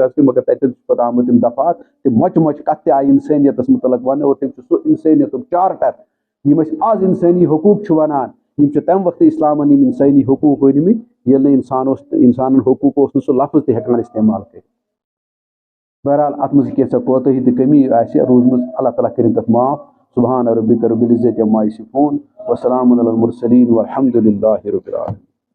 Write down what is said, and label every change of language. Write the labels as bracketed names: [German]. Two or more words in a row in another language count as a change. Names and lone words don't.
[Kashmiri] عرض کٔرِتھ مگر تَتٮ۪ن چھِ پتہٕ آمٕتۍ یِم دفعات تِم مۄچہِ مۄچہِ کتھ تہِ آیہِ اِنسٲنیتس مُتعلق وننہٕ اور تِم چھِ سُہ اِنسٲنیتُک چارٹر یِم أسۍ آز اِنسٲنی حقوٗق چھِ وَنان یِم چھِ تَمہِ وقتہٕ اِسلامن یِم اِنسٲنی حقوٗق ؤنمٕتۍ ییٚلہِ نہٕ اِنسانن حقوٗق اوس نہٕ سُہ لفظ تہِ ہٮ۪کان استعمال کٔرِتھ بہرحال اَتھ منٛز کینٛژھا کوتٲہی تہٕ کٔمی آسہِ روٗزمٕژ اللہ تعالیٰ کٔرِنۍ تَتھ معاف [Arabic] سبحان ربک رب العزت عما یصفون وسلام علی المرسلین والحمد للہ رب العالمین